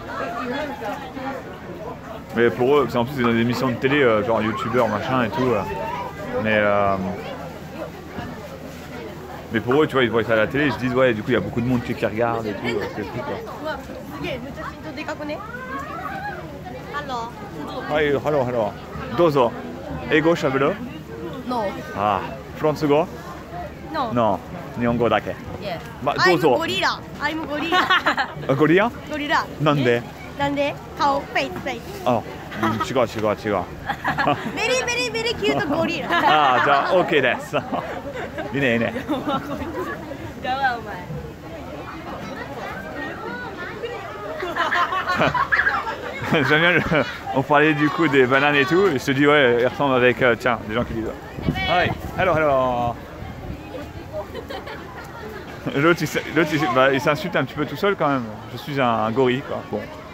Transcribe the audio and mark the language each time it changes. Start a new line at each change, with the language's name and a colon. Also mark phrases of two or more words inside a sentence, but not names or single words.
French: Mais pour eux, en plus c'est dans des émissions de télé, genre youtubeur machin et tout. Mais pour eux, tu vois, ils voient ça à la télé, ils se disent ouais, du coup il y a beaucoup de monde qui regarde et tout, c'est fou quoi. Ouais, hello.
Japanese: Dozo. 英語しゃべろ?
English: No.
Japanese: Ah, Fransugo?
English: No. No,
Japanese: 日本語だけ.
English: Yeah.
Japanese: Dozo.
English: I'm gorilla. I'm gorilla. Gorilla? gorilla.
Japanese: なんで? なんで顔フェイス。あ、違う。
English: very very cute gorilla.
Japanese: ああ、じゃあ OK です。いいね。やばいお前。
French: J'aime bien, on parlait du coup des bananes et tout, et je te dis ouais, il ressemble avec, tiens, des gens qui disent
English: hi, hello.
French: L'autre il s'insulte un petit peu tout seul quand même, je suis un gorille quoi, bon.